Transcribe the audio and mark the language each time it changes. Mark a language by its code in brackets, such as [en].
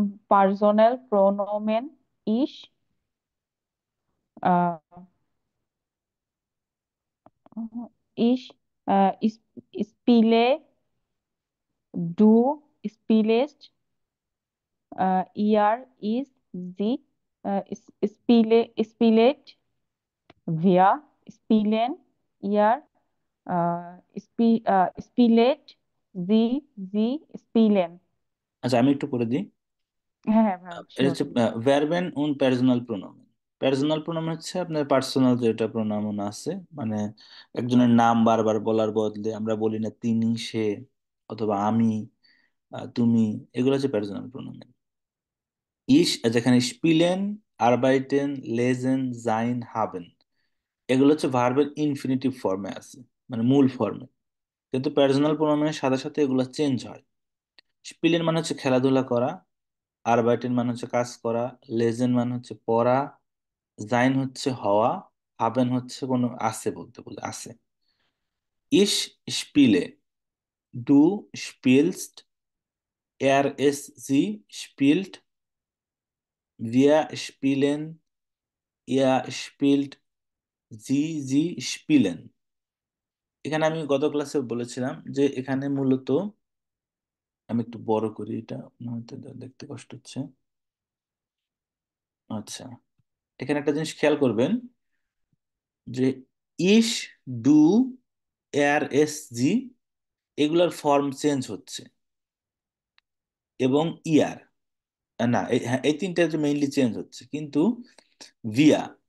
[de] পার্সোনাল প্রোনোমেন ইস Ich spiele, du spielst, ihr ist, sie spielt, wir spielen, ihr spielt, sie spielen. [bn] আচ্ছা, আমি একটু করে দিই। হ্যাঁ, হ্যাঁ, ভাই, এটা শিওর। হচ্ছে ভার্বেন und Personalpronomen। পার্সোনাল প্রোনাউন হচ্ছে আপনার পার্সোনাল যেটা প্রোনাউন আছে, মানে একজনের নাম বারবার বলার বদলে আমরা বলি না তিনি, সে, অথবা আমি, তুমি, এগুলো হচ্ছে পার্সোনাল প্রোনাউন। যেখানে স্পিলেন, আরবাইটেন, লেজেন, জাইন, হাবেন, এগুলো হচ্ছে ভার্বের ইনফিনিটিভ ফর্মে আছে, মানে মূল ফর্মে। কিন্তু পার্সোনাল প্রোনাউনের সাথে সাথে এগুলো চেঞ্জ হয়। স্পিলেন মানে হচ্ছে খেলাধুলা করা, আরবাইটেন মানে হচ্ছে কাজ করা, লেজেন মানে হচ্ছে পড়া, জাইন হচ্ছে হওয়া, হাবেন হচ্ছে কোনো আছে বলতে, বলে আছে। [de] ইস স্পিলে, ডু স্পিলস্ট, sie spielt, wir spielen, ihr spielt, sie spielen। [bn] এখানে আমি গত ক্লাসে বলেছিলাম যে এখানে মূলত আমি একটু বড় করি এটা, হয়তো দেখতে কষ্ট হচ্ছে। আচ্ছা, এখানে একটা জিনিস খেয়াল করবেন যে ইস, ডু, এর, এস, জি এগুলার ফর্ম চেঞ্জ হচ্ছে, এবং ইয়ার, না হ্যাঁ, এই তিনটা মেইনলি চেঞ্জ হচ্ছে, কিন্তু ভিয়া,